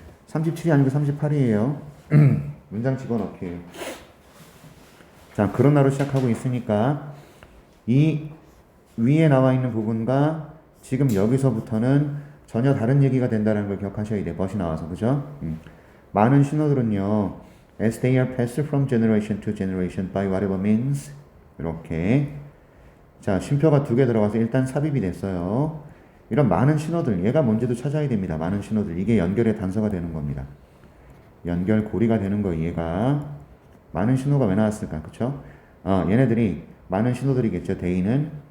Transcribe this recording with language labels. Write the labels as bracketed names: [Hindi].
[Korean] 37이 아니고 38이에요. 문장 집어넣기. 자, 그러나로 시작하고 있으니까 이 위에 나와 있는 부분과 지금 여기서부터는 전혀 다른 얘기가 된다는 걸 기억하셔야 돼요. 벗이 나와서. 그죠? 많은 신호들은요. [English] As they are passed from generation to generation by whatever means. [Korean] 이렇게. 자, 쉼표가 두 개 들어가서 일단 삽입이 됐어요. 이런 많은 신호들, 얘가 뭔지도 찾아야 됩니다. 많은 신호들. 이게 연결의 단서가 되는 겁니다. 연결고리가 되는 거, 얘가. 많은 신호가 왜 나왔을까? 그쵸? 얘네들이 많은 신호들이겠죠. 대인은.